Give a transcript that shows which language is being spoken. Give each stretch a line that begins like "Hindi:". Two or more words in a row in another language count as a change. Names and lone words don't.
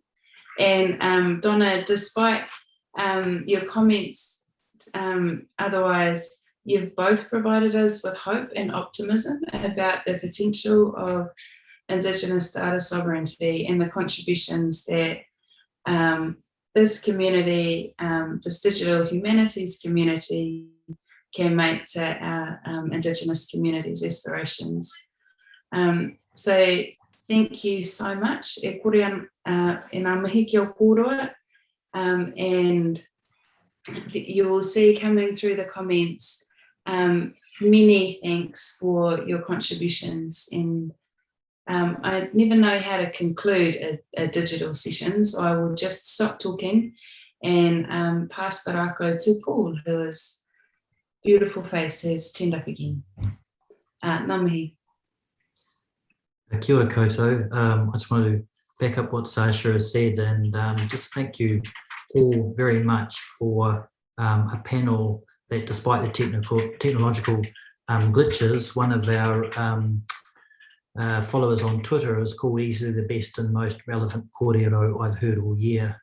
English: And Donna, despite your comments, otherwise, you've both provided us with hope and optimism about the potential of Indigenous data sovereignty and the contributions that this community, this digital humanities community, can make to our Indigenous communities' aspirations. So thank you so much.
Māori: E kore e ngā mihi ki o kōroa,
English: and you will see coming through the comments, many thanks for your contributions, and I never know how to conclude a digital session, so I will just stop talking and pass the rako to Paul, who is beautiful face has turned up again.
Māori: Ngā mihi. Kia ora koutou.
English: I just want to back up what Sacha has said and just thank you all very much for a panel that, despite the technological glitches, one of our followers on Twitter is called easily the best and most relevant kōrero I've heard all year.